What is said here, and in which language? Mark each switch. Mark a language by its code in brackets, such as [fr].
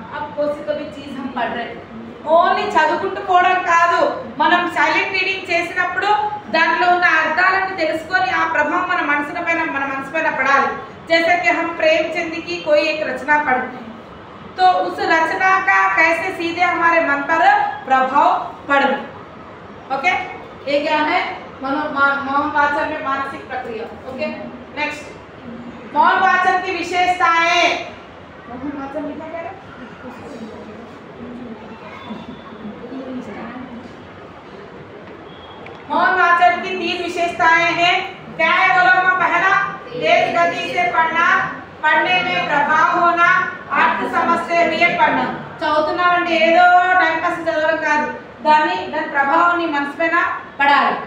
[hi] अब कोई चीज हम पढ़ रहे [te] ఓన్లీ చదువుకుంటూ పోవడం కాదు, మనం సైలెంట్ రీడింగ్ చేసినప్పుడు దాంట్లో ఉన్న అర్థాలను తెలుసుకొని ఆ ప్రభావం మన మనసు పైన పడాలి। [hi] जैसे कि हम प्रेमचंद की कोई एक रचना पढ़ते हैं तो उस रचना का कैसे सीधे हमारे मन पर प्रभाव पड़े। ओके, ये क्या है? मौन वाचन में मानसिक प्रक्रिया। ओके, नेक्स्ट मौन वाचन की विशेषताएं। मौन वाचन में क्या करें? मौन वाचन की 3 विशेषताएं हैं। क्या है बोलो? पहला, तेज गति से पढ़ना, पढ़ने में प्रभाव होना, अर्थ समझते हुए पढ़ना। [te] చదువుతున్నామంటే ఏదో టైం పాస్ చదవడం కాదు, దాని ప్రభావాన్ని మనసు పైన పడాలి।